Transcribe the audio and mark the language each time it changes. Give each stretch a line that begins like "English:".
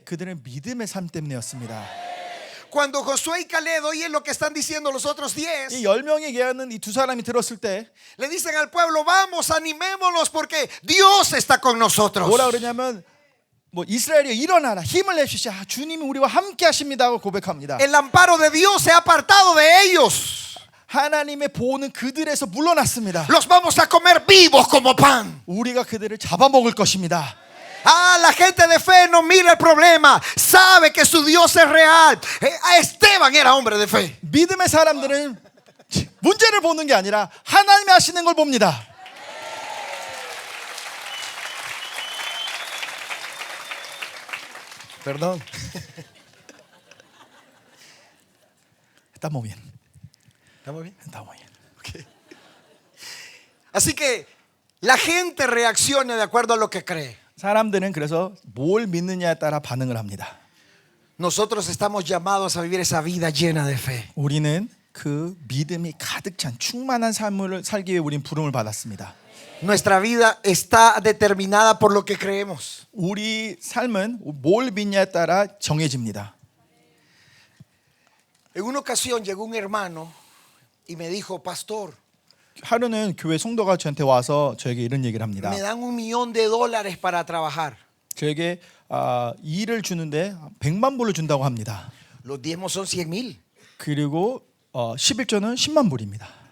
Korean: 그들은 믿음의 삶 때문이었습니다.
Spanish: Cuando Josué y Caleb oyen lo que están diciendo los otros 10,
Korean: 이 10명이 얘기하는 이 두 사람이 들었을 때
Spanish: le dicen al pueblo, vamos, animémonos porque Dios está con nosotros.
Korean: 뭐라 그러냐면 뭐 이스라엘이 일어나라, 힘을 내주시자, 주님이 우리와 함께 하십니다 하고 고백합니다.
Spanish: El amparo de Dios se ha apartado de ellos.
Korean: 하나님의 보호는 그들에서 물러났습니다.
Spanish: Los vamos a comer vivos como pan.
Korean: 우리가 그들을 잡아먹을 것입니다.
Spanish: Ah, la gente de fe no mira el problema, sabe que su Dios es real. Esteban era hombre de fe.
Korean: 믿음의 사람들은 문제를 보는 게 아니라 하나님이 하시는 걸 봅니다.
Spanish: Perdón. Estamos bien. ¿Estamos bien? Estamos bien. Okay. Así que la gente reacciona de acuerdo a lo que cree.
Korean: 사람들은 그래서 뭘 믿느냐에 따라 반응을 합니다.
Spanish: Nosotros estamos llamados a vivir esa vida llena de fe.
Korean: 우리는 그 믿음이 가득 찬 충만한 삶을 살기 위해 우린 부름을 받았습니다.
Spanish: Nuestra vida está determinada por lo que creemos.
Korean: 우리 삶은 뭘 믿냐에 따라 정해집니다.
Spanish: En una ocasión llegó un hermano y me dijo, pastor,
Korean: 하루는 교회 성도가 저한테 와서 저에게 이런 얘기를 합니다.
Spanish: me dan $1,000,000 para trabajar.
Korean: 저에게 일을 주는데 100만 불을 준다고 합니다.
Spanish: Los diezmos son 100,000.
Korean: 그리고 11조는 10만 불입니다.